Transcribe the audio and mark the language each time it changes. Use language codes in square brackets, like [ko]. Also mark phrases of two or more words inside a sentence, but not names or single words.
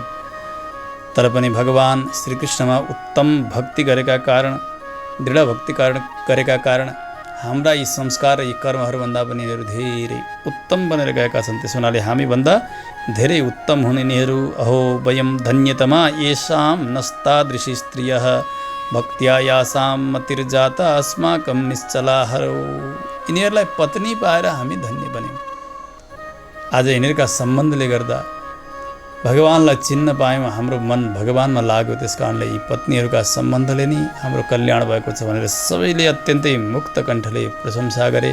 [ne] तर पनि भगवान श्रीकृष्णमा उत्तम भक्ति गरेका कारण, दृढ भक्ति गरेका कारण हाम्रा यी संस्कार र यी कर्महरूभन्दा पनि यिनीहरू धेरै उत्तम बनेर गएका छन्। त्यसो हुनाले हामीभन्दा धेरै उत्तम हुने यिनीहरू। [sa] अहो वयम धन्यतमा येषां नस्तादृशी स्त्रियः भक्त्या यासां मतिर्जाता अस्माकं निश्चलाहरो। [ne] यिनीहरूलाई पत्नी पाएर हामी धन्य बन्यौँ। आज यिनीहरूका सम्बन्धले गर्दा भगवानलाई चिन्न पायौँ, हाम्रो मन भगवानमा लाग्यो। त्यस कारणले यी पत्नीहरूका सम्बन्धले नै हाम्रो कल्याण भएको छ भनेर सबैले अत्यन्तै मुक्त कण्ठले प्रशंसा गरे।